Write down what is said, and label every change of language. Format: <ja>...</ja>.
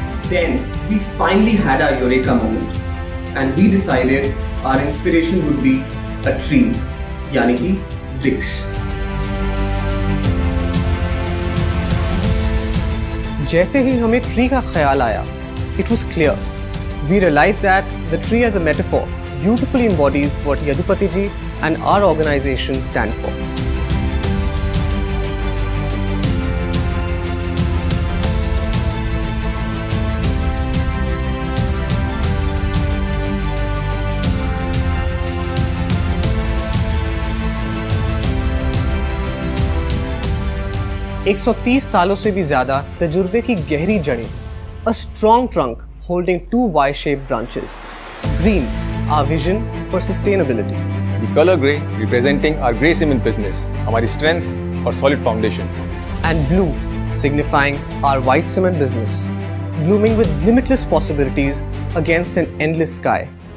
<en>Then we finally had our eureka moment and we decided our inspiration would be a tree,</en> <hi>यानी कि वृक्ष। जैसे ही हमें tree का ख्याल आया,</hi> <en>it was clear. We realized that the tree as a metaphor beautifully embodies what Yadupati ji and our organization stand for.</en> <hi>एक 130 सालों से भी ज्यादा तजुर्बे की गहरी जड़ें,</hi> <en>a strong trunk holding 2 Y-shaped branches. Green, our vision for sustainability. The color grey representing our grey cement business, हमारी strength और solid foundation. And blue, signifying our white cement business, blooming with limitless possibilities against an endless sky.</en>